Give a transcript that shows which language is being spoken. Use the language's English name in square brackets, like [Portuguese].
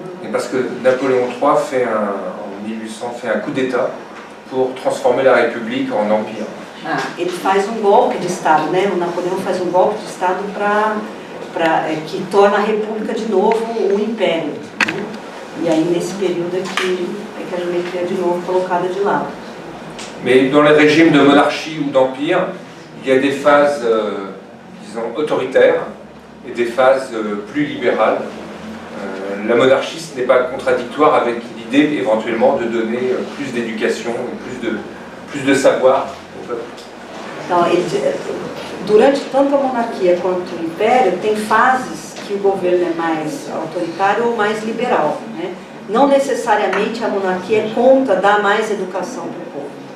[French] Parce que Napoléon III en 1800 fait un coup d'État pour transformer la République en empire. [Portuguese] Ele faz um golpe de Estado, né? O Napoleão faz um golpe de Estado que torna a República de novo um império, né? E aí nesse período é que a geometria é de novo colocada de lado. [French] Mais dans les régimes de monarchie ou d'empire, il y a des phases, disons, autoritaires et des phases plus libérales. La monarchie, ce n'est pas contradictoire avec l'idée éventuellement de donner plus d'éducation et plus de savoir au peuple. [Portuguese] Então, durante tanto a monarquia quanto o império, tem fases que o governo é mais autoritário ou mais liberal, né? Não necessariamente a monarquia é contra dar mais educação para o povo.